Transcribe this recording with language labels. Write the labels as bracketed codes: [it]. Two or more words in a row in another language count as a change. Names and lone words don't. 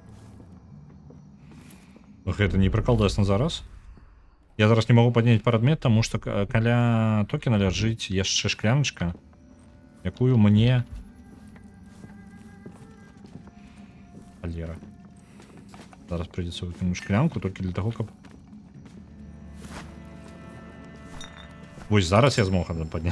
[be] Гэта не прыкалдасна зараз. Я зараз не могу падняць прадмет, таму што каля токена ляжыць яшчэ шкляначка, якую мне... Алера. [ru] Зараз придется выкинуть шклянку только для того, [be] каб... Вось зараз я змог адно падняць.